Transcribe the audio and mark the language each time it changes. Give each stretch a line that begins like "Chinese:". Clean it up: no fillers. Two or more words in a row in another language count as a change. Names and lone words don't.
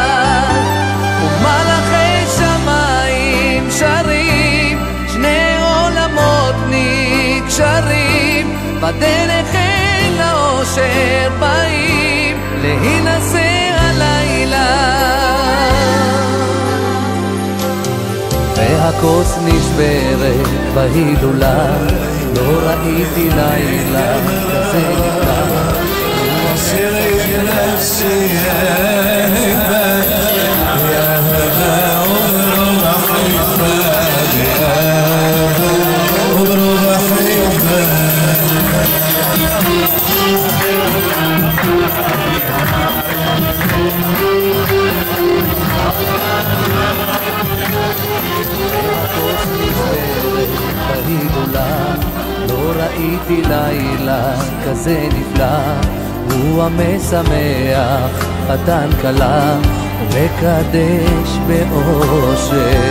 Hebrew: ומלאכי שמיים שרים, שני עולמות נקשרים, בדרך אל האושר באים להינשא הלילה. והכוס נשברת בהילולה, לא ראיתי לילה כזה נפלא.
Arabic: وصيرك نفسي هيبة يا هلا عمره حبة يا عمره حبة.
Hebrew: לא ראיתי לילה כזה נפלא, הוא המשמח חתן כלה ומקדש באושר.